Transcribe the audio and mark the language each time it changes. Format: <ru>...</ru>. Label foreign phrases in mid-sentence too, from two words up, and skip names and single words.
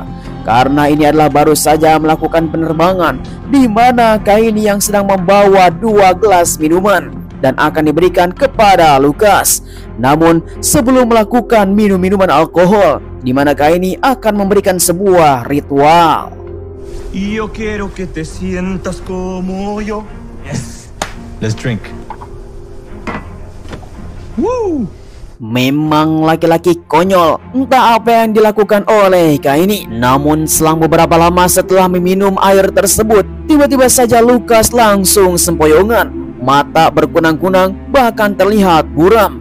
<id>Karena ini adalah baru saja melakukan penerbangan, di mana Kaini yang sedang membawa 2 gelas minuman dan akan diberikan kepada Lucas. Namun sebelum melakukan minum-minuman alkohol, di mana Kaini akan memberikan sebuah ritual.</id> <es>Yo quiero que te sientas como yo.</es> <en>Yes. Let's drink. Woo!</en> <id>Memang laki-laki konyol, entah apa yang dilakukan oleh Kaini. Namun selang beberapa lama setelah meminum air tersebut, tiba-tiba saja Lucas langsung sempoyongan. Mata berkunang-kunang, bahkan terlihat buram.</id>